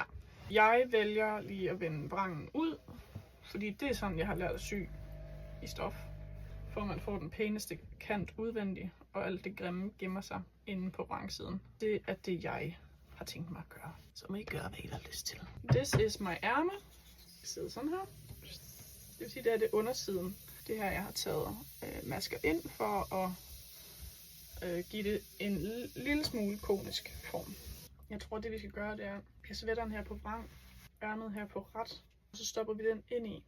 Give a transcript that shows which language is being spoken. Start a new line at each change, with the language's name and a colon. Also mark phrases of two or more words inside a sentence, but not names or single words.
Danish: Jeg vælger lige at vende vrangen ud, fordi det er sådan, jeg har lært at sy i stof. For man får den pæneste kant udvendig, og alt det grimme gemmer sig inde på vrangsiden. Det er det, jeg har tænkt mig at gøre. Så må I gøre, hvad I har lyst til.
English: This is my
Danish: ærme. Det sidder sådan her. Det vil sige, det er det undersiden. Det her, jeg har taget masker ind for at give det en lille smule konisk form. Jeg tror, det vi skal gøre, det er, vi har sweateren her på vrang, ærmet her på ret, og så stopper vi den ind i.